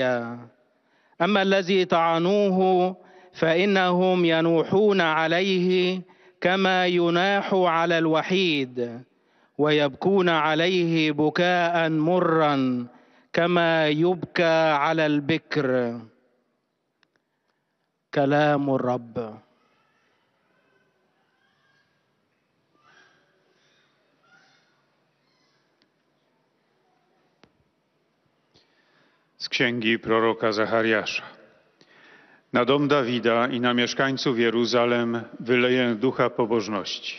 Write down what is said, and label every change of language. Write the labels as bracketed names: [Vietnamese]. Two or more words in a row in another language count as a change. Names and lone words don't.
[Arabic] أما الذي طعنوه فإنهم ينوحون عليه كما يناح على الوحيد ويبكون عليه بكاء مرا كما يبكى على البكر. كلام الرب. [Polish] Z księgi proroka Zachariasza. Na dom Dawida i na mieszkańców Jeruzalem wyleję ducha pobożności.